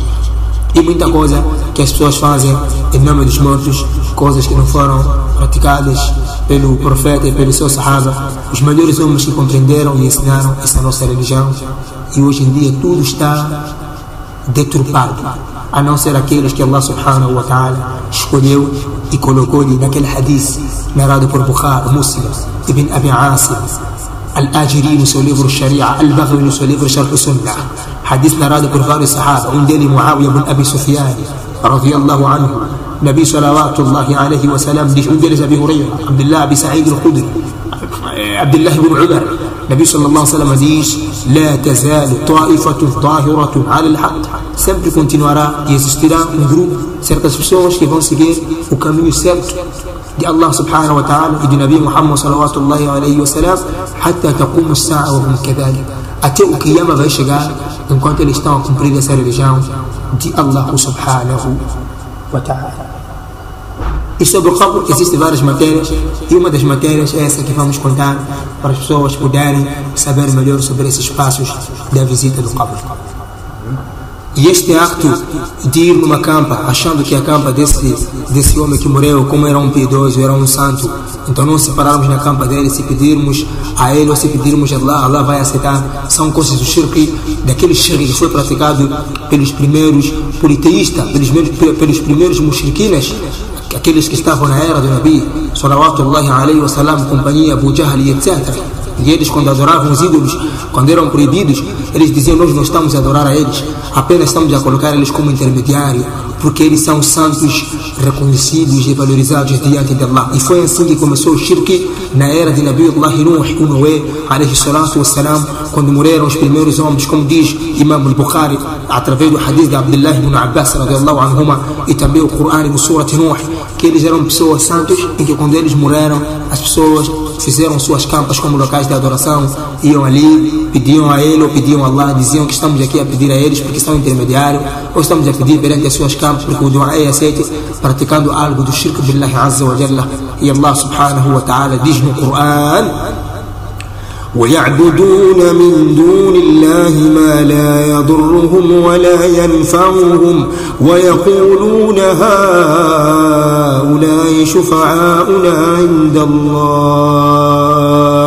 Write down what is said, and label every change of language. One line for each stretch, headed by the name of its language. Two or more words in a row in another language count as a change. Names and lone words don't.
Portuguese: E muita coisa que as pessoas fazem em nome dos mortos, coisas que não foram praticadas pelo profeta e pelo seu Sahaba, os melhores homens que compreenderam e ensinaram essa nossa religião. E hoje em dia tudo está deturpado, a não ser aqueles que Allah
Arabic: سبحانه وتعالى
Portuguese: escolheu e colocou-lhe naquele hadith narrado por Bukhari, Muslim, Ibn Abi Asim, Al-Ajiri no seu livro Sharia, Al-Baghawi no seu livro Sharh Sunnah, hadith narrado por vários Sahaba, um deles Muawiyah ibn Abi Sufyan
Arabic: رضي الله عنه. نبي صلوات الله عليه وسلم
Portuguese: diz, um deles Abi Hurairah, Abdullah Abi Sa'id al-Khudri, Abdullah ibn Umar.
Arabic: نبي صلى الله عليه وسلم diz: لا تزال طائفة ظاهرة على الحق.
Portuguese: Sempre continuará e existirá um grupo, certas pessoas que vão seguir o caminho certo de Allah
Arabic: سبحانه وتعالى
Portuguese: e de
Arabic: نبي محمد صلوات الله عليه وسلم, حتى تقوم الساعة وهم كذلك.
Portuguese: Até o Qiyamah vai chegar enquanto eles estão a cumprir essa religião de Allah
Arabic: سبحانه وتعالى.
Portuguese: E sobre o qabr existem várias matérias, e uma das matérias é essa que vamos contar para as pessoas poderem saber melhor sobre esses passos da visita do qabr. E este acto de ir numa campa, achando que a campa desse homem que morreu, como era um piedoso, era um santo, então não se pararmos na campa dele, se pedirmos a ele ou se pedirmos a Allah, Allah vai aceitar, são coisas do shirk, daquele shirk que foi praticado pelos primeiros politeístas, pelos primeiros mushrikinas, aqueles que estavam na era do
Arabic: نبي صلوات الله عليه وسلم,
Portuguese: companhia Abu Jahl e etc. E eles, quando adoravam os ídolos, quando eram proibidos, eles diziam: nós não estamos a adorar a eles, apenas estamos a colocar eles como intermediário, porque eles são santos reconhecidos e valorizados diante de Allah. E foi assim que começou o shirk na era de Nabiullah Nuh, o Noé,
Arabic: عليه الصلاة والسلام,
Portuguese: quando morreram os primeiros homens, como diz Imam al-Bukhari, através do hadith de Abdullah ibn Abbas
Arabic: رضي الله عنهما,
Portuguese: e também o Coran no Surat Nuh, que eles eram pessoas santos, e que quando eles morreram, as pessoas fizeram suas campas como locais de adoração, iam ali, pediam a ele ou pediam a Allah, diziam que estamos aqui a pedir a eles porque são intermediários, ou estamos a pedir perante as suas campas porque o dua é aceito, praticando algo do
Arabic: شرك بالله عز وجل.
Portuguese: E Allah
Arabic: سبحانه وتعالى
Portuguese: diz no Coran:
Arabic: وَيَعْبُدُونَ مِن دُونِ اللَّهِ مَا لَا يَضُرُّهُمْ وَلَا يَنْفَعُهُمْ وَيَقُولُونَ هَؤُلَاءِ شُفَعَاؤُنَا عِندَ اللَّهِ.